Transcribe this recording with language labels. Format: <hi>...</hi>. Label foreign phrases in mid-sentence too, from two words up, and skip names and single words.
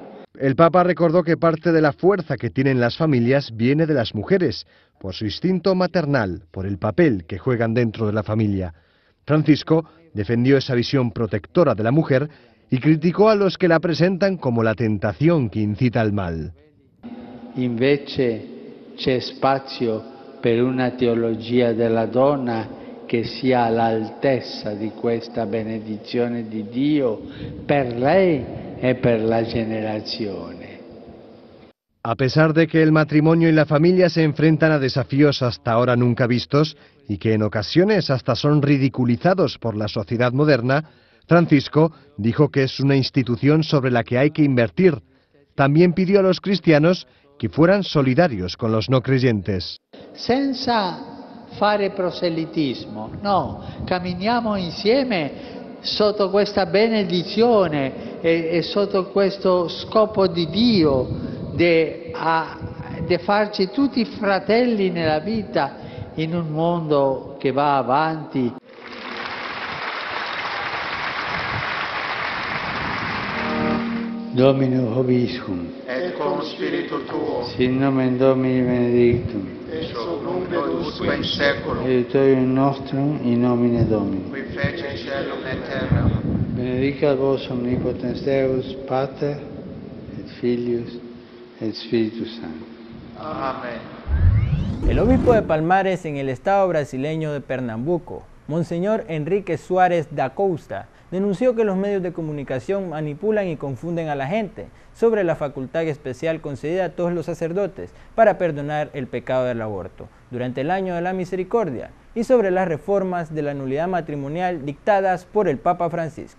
<es>El Papa recordó que parte de la fuerza que tienen las familias viene de las mujeres, por su instinto maternal, por el papel que juegan dentro de la familia. Francisco defendió esa visión protectora de la mujer y criticó a los que la presentan como la tentación que incita al mal.</es> <it>Invece c'è spazio per una teologia della donna che sia all'altezza di questa benedizione di Dio per lei e per la generazione.</it> <es>A pesar de que el matrimonio y la familia se enfrentan a desafíos hasta ahora nunca vistos y que en ocasiones hasta son ridiculizados por la sociedad moderna, Francisco dijo que es una institución sobre la que hay que invertir. También pidió a los cristianos que fueran solidarios con los no creyentes.</es> <it>Senza fare proselitismo, no, camminiamo insieme sotto questa benedizione e sotto questo scopo di Dio di farci tutti fratelli nella vita in un mondo che va avanti.</it> <la>Domine Vobiscum, et cum spiritu tuo, sin nomen Domini benedictum, et sub nunc usque in seculum, aiutorium nostrum in nomine Domini. qui fece caelum et terra. Benedicat vos omnipotens Deus, Pater, et Filius, et Spiritus Sanctus. Amén.</la> <es>El obispo de Palmares en el estado brasileño de Pernambuco, Monseñor Enrique Suárez da Costa, denunció que los medios de comunicación manipulan y confunden a la gente sobre la facultad especial concedida a todos los sacerdotes para perdonar el pecado del aborto durante el año de la misericordia y sobre las reformas de la nulidad matrimonial dictadas por el Papa Francisco.</es>